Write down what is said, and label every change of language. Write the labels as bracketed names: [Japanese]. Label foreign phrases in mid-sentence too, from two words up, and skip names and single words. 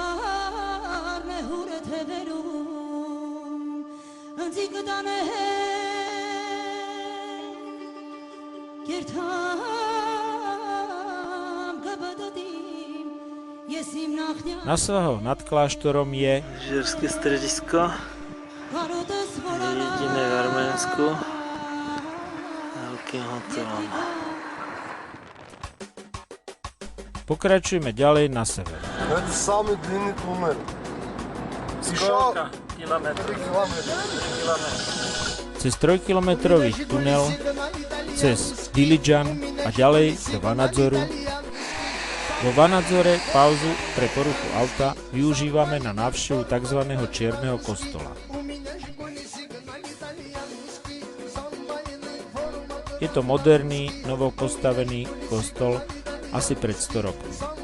[Slovak] Na svahov nad kláštorom je Lyžiarske stredisko, jediné v Arménsku. Pokračujeme ďalej na sever. [Russian] Это самый длинный туннель. Сколько километров? 3 километра. [Slovak] Cez 3-kilometrový tunel, cez Dilijan a ďalej do Vanadzoru. Vo Vanadzore pauzu pre poruchu auta využívame na návštevu tzv. Čierneho kostola. Je to moderný, novopostavený kostol asi pred 100 rokov.